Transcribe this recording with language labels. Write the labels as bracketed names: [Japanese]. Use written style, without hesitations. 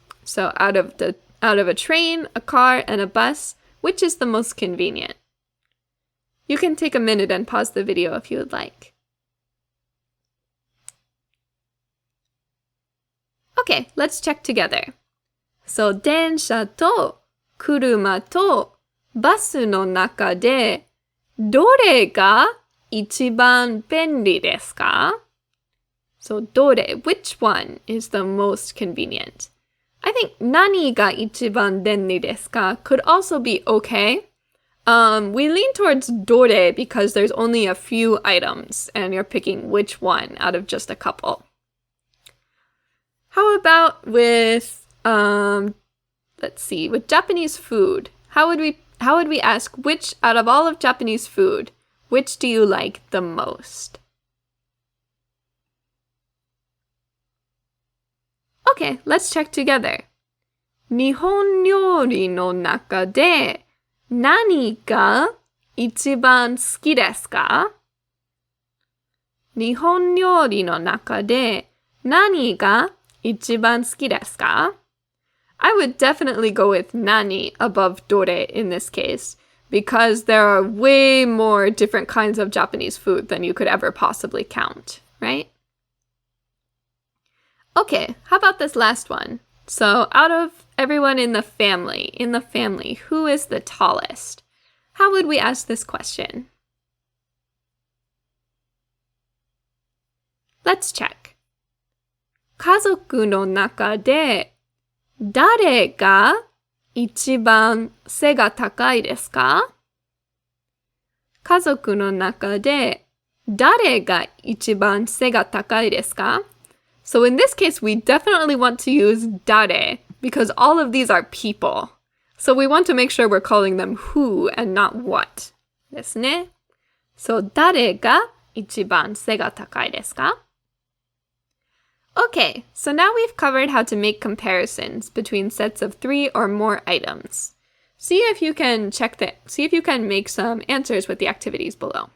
[English] So out of a train, a car, and a bus, which is the most convenient? You can take a minute and pause the video if you would like. Okay, let's check together. [Japanese] So, 電車と車とバスの中でどれが一番便利ですか? [English] So, どれ, which one is the most convenient? I think [Japanese] 何が一番便利ですか [English] could also be okay. We lean towards どれ because there's only a few items and you're picking which one out of just a couple. How about with, let's see, with Japanese food? How would we ask which, out of all of Japanese food, which do you like the most? Okay, let's check together. [Japanese] 日本料理の中で何が一番好きですか? 日本料理の中で何が一番好きですか? [English] I would definitely go with nani above dore in this case, because there are way more different kinds of Japanese food than you could ever possibly count, right? Okay, how about this last one? So out of everyone in the family, who is the tallest? How would we ask this question? Let's check. [Japanese] 家族の中で誰が一番背が高いですか? 家族の中で誰が一番背が高いですか? [English] So in this case, we definitely want to use dare because all of these are people. So we want to make sure we're calling them who and not what. [Japanese] ですね。 So 誰が一番背が高いですか? [English] Okay, so now we've covered how to make comparisons between sets of 3 or more items. See if you can make some answers with the activities below.